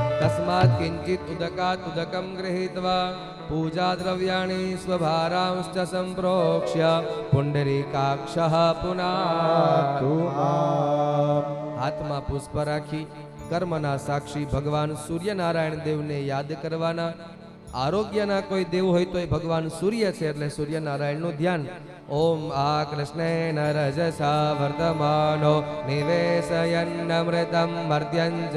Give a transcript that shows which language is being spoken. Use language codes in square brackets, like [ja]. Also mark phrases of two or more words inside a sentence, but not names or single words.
[sa] तस्मात् किञ्चित् उदकात् उदकं गृहीत्वा पूजा द्रव्याणि स्वभारांश्च सम्प्रोक्ष्य पुण्डरीकाक्षः पुनातु [gu] હાથમાં પુષ્પ રાખી કર્મના સાક્ષી ભગવાન સૂર્યનારાયણ દેવને યાદ કરવાના. આરોગ્યના કોઈ દેવ હોય તો એ ભગવાન સૂર્ય છે એટલે સૂર્યનારાયણનું ધ્યાન. [sa] ઓમ આ કૃષ્ણેન રજસા વર્તમાનો નિવેશયન્નમૃતમ મર્ત્યંચ